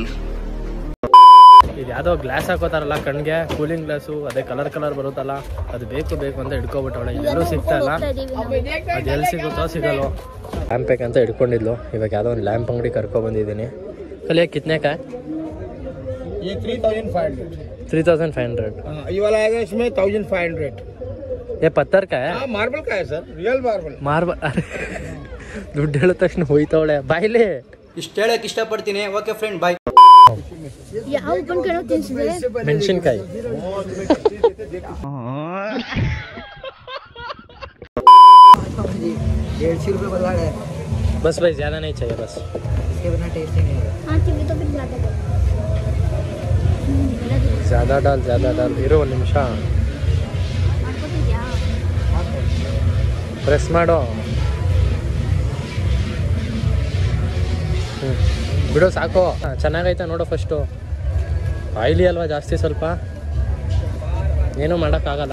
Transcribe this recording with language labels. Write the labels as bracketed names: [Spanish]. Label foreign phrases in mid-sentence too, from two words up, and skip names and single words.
[Kannada] ಇದು ಯಾವುದೋ ಗ್ಲಾಸ್ ಹಾಕೋತಾರಲ್ಲ ಕಣ್ಗೆ, [English] cooling glass. [Kannada] ಅದೇ ಕಲರ್ ಬರುತ್ತಲ್ಲ, ಅದು ಬೇಕು ಅಂತ ಹಿಡ್ಕೊಬಿಟ್ಟವಳೆ. ಎಲ್ಲೂ ಸಿಗ್ತಾಯಿಲ್ಲ. ಅದು ಎಲ್ಲಿ ಸಿಗುತ್ತೋ ಸಿಗಲ್ವೋ. ಲ್ಯಾಂಪ್ ಅಂತ ಹಿಡ್ಕೊಂಡಿದ್ಲು. ಇವಾಗ ಯಾವುದೋ ಒಂದು ಲ್ಯಾಂಪ್ ಅಂಗಡಿ ಕರ್ಕೊಬಂದಿದ್ದೀನಿ. [Hindi] कलिया कितने का? 3,500. ये वाला आएगा, इसमें 1,500. ये पत्थर का है? मार्बल का है सर, रियल मार्बल. [Kannada] ದುಡ್ಡು ಹೇಳಿದ ತಕ್ಷಣ ಹೋಯ್ತವಳೆ ಬಾಯ್ಲಿ. ಇಷ್ಟು ಹೇಳಕ್ ಇಷ್ಟಪಡ್ತೀನಿ. [English] okay friend, bye. [Kannada] ಯಾವ ಮೆಣಸಿನ್ಕಾಯಿ. [Hindi] बस भाई ज़्यादा नहीं चाहिए, बस इसके बिना टेस्ट ही नहीं होगा. ज़्यादा डाल. [Kannada] ಇರು ಒಂದು ನಿಮಿಷ, ಪ್ರೆಸ್ ಮಾಡೋ. ಬಿಡು ಸಾಕು. ಚೆನ್ನಾಗೈತೆ ನೋಡು. ಫಸ್ಟು ಆಯಿಲಿ ಅಲ್ವಾ ಜಾಸ್ತಿ, ಸ್ವಲ್ಪ ಏನೂ ಮಾಡೋಕ್ಕಾಗಲ್ಲ.